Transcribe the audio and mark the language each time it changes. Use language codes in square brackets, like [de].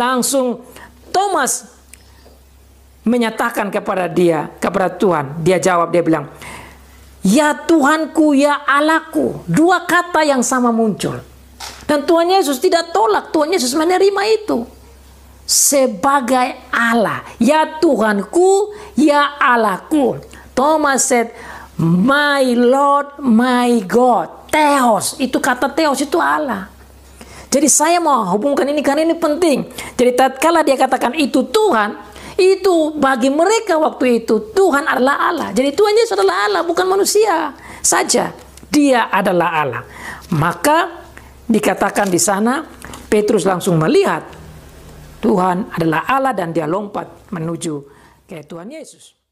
[id] Langsung Thomas menyatakan kepada Tuhan, dia jawab, dia bilang, ya Tuhanku, ya Allahku. Dua kata yang sama muncul. Dan Tuhan Yesus tidak tolak, Tuhan Yesus menerima itu sebagai Allah. Ya Tuhanku, ya Allahku. [en] Thomas said, my Lord, my God. [id] Theos, itu kata Theos itu Allah. Jadi saya mau hubungkan ini karena ini penting. Jadi tatkala dia katakan itu Tuhan, itu bagi mereka waktu itu Tuhan adalah Allah. Jadi Tuhan Yesus adalah Allah, bukan manusia saja. Dia adalah Allah. Maka dikatakan di sana, Petrus langsung melihat Tuhan adalah Allah dan dia lompat menuju ke Tuhan Yesus.